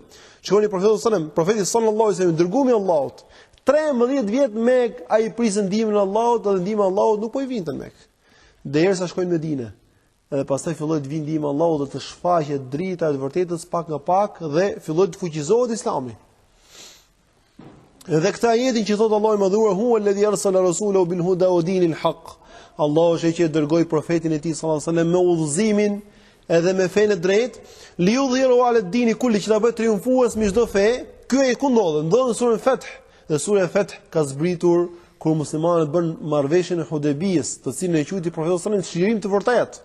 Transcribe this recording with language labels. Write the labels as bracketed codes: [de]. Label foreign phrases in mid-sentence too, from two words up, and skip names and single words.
[sq] Shikoni profeti [ar] صلى الله عليه وسلم, [sq] dërguami I Allahut, 13 vjet me ai prisën ndihmën e Allahut dhe ndihma e Allahut nuk po I vinte mek. Derisa shkojnë në Medinë. Edhe pastaj filloi të vinë ndihma e Allahut dhe të shfaqet drita e vërtetës pak nga pak dhe filloi të fuqizohet Islami. Dhe këtë ajetin që thotë Allahu I madhuar, [ar] هو الذي أرسل رسوله بالهدى ودين الحق. [sq] Allahu është që dërgoi profetin e tij [ar] صلى الله عليه وسلم [sq] me udhëzimin edhe me fenë drejt, [ar] ليظهره على الدين كله, [sq] që ta bëj triumfues me çdo fe. Ky e ku ndodhet? Ndodhet në surën Fath. Dhe sura Fath ka zbritur kur muslimanët bën marrëveshjen e Hudebijës, të cilën e quajti profeti [ar] صلى الله عليه وسلم [sq] shirim të vërtetë.